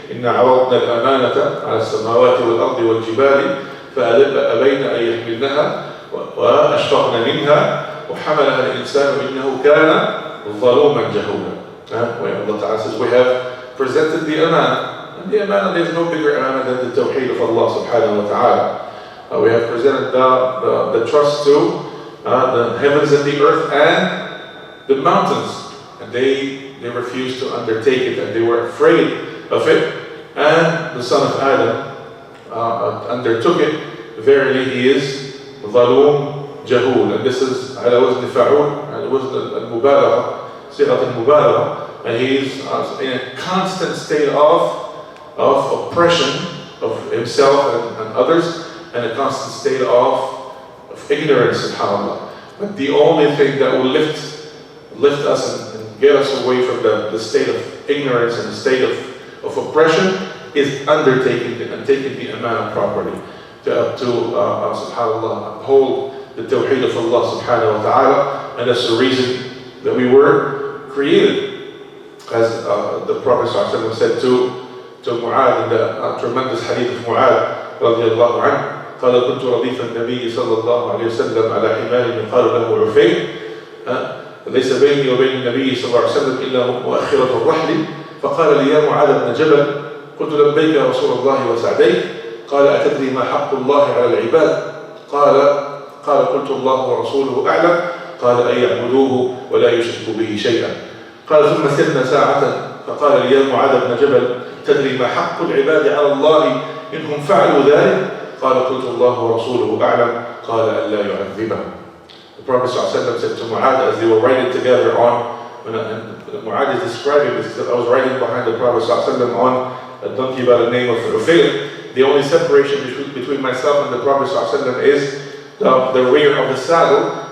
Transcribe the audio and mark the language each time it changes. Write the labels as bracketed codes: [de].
[ar] إن عرضنا الأمانة على السماوات والأرض والجبال فأبين أن يحملنها وأشفقن منها وحملها الإنسان إنه كان ظلوما جهولا. [en] Where Allah Ta'ala says, we have presented the amana. And the amana, there's no bigger amana than the tawheed of Allah subhanahu wa ta'ala. We have presented the trust to the heavens and the earth and the mountains. And they refused to undertake it, and they were afraid of it. And the son of Adam undertook it. Verily he is [ar] ظلوم جهول. [en] And this is [ar] على وزن فعول, على وزن المبالغة, صيغة المبالغة. [en] And he is in a constant state of oppression of himself and others, and a constant state of ignorance, subhanAllah. But the only thing that will lift us and get us away from the state of ignorance and the state of oppression is undertaking it and taking the amana properly. To subhanAllah, uphold the tawheed of Allah subhanahu wa ta'ala. And that's the reason that we were created. As the Prophet ﷺ said to Mu'adh in the tremendous hadith of Mu'adh radiallahu anhu, [ar] قال كنت رديف النبي صلى الله عليه وسلم على حمار يقال له عفير ليس بيني وبين النبي صلى الله عليه وسلم إلا مؤخرة الرحل فقال لي يا معاذ بن جبل قلت لبيك يا رسول الله وسعديك قال أتدري ما حق الله على العباد قال قلت الله ورسوله أعلم قال أن يعبدوه ولا يشركوا به شيئا قال ثم سرنا ساعة فقال لي يا معاذ بن جبل تدري ما حق العباد على الله إنهم فعلوا ذلك قال قلت الله ورسوله أعلم قال أن لا يعذبهم. [en] The Prophet ﷺ said to Mu'adh as they were riding together and Mu'adh is describing this, I was riding behind the Prophet ﷺ on a donkey by the name of Ufayr. The only separation between myself and the Prophet ﷺ is the rear of the saddle.